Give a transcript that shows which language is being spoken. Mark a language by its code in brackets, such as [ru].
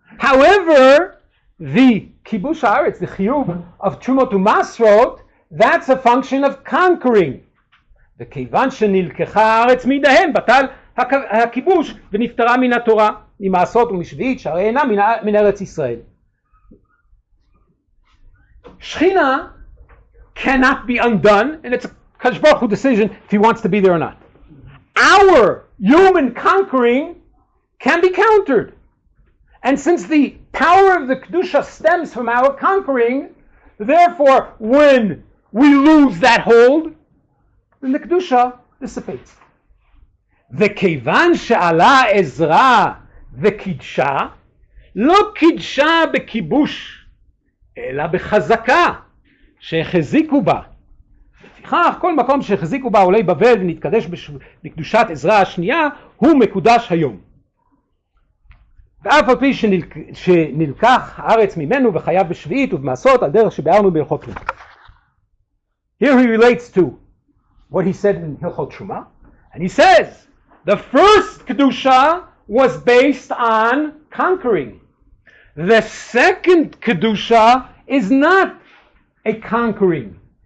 [en] However, the kibush haaretz, the chiyuv of Trumot u'masrot, that's a function of conquering [he] וכיוון שנלקחה הארץ מידיהם, בטל הכיבוש ונפטרה מן התורה, ממעשות ומשביעית, שהרי אינה מן ארץ ישראל. [en] Shechina cannot be undone, and it's a Kadosh Baruch Hu decision if he wants to be there or not. Our human conquering can be countered. And since the power of the Kedusha stems from our conquering, therefore, when we lose that hold, then the Kedusha dissipates. [he] וכיוון שעלה עזרא וקידשה, לא קידשה בכיבוש, אלא בחזקה שהחזיקו בה. לפיכך, כל מקום שהחזיקו בה עולי בבל ונתקדש בקדושת עזרא השנייה, הוא מקודש היום. ואף על פי שנלקח הארץ ממנו וחייב בשביעית ובמעשות על דרך שביארנו בהלכות תרומה. [en] Here he relates to what he said in Hilchot Truma, and he says, the first Kedusha was based on conquering. The second Kedusha is not a conquering.